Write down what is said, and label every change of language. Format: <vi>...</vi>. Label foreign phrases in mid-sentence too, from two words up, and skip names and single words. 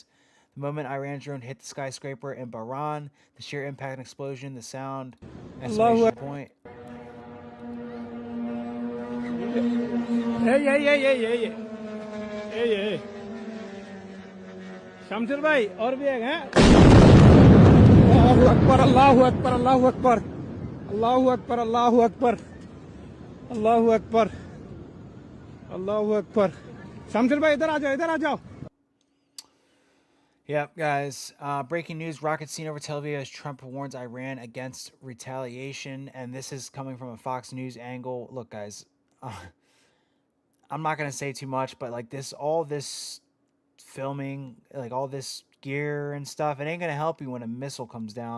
<en>The moment Iran's drone hit the skyscraper in Bahrain, the sheer impact and explosion, the sound, exclamation point. Hey.</en> <hi>शमशीर भाई, और भी एक है.</hi> <ar>الله أكبر، الله أكبر، الله أكبر. الله أكبر، الله أكبر. الله أكبر. الله أكبر.</ar> <hi>शमशीर भाई, इधर आ जाओ.</hi> <en>Yep, guys. Breaking news, rocket seen over Tel Aviv as Trump warns Iran against retaliation. And this is coming from a Fox News angle. Look, guys, I'm not going to say too much, but all this filming, all this gear and stuff, it ain't going to help you when a missile comes down.</en>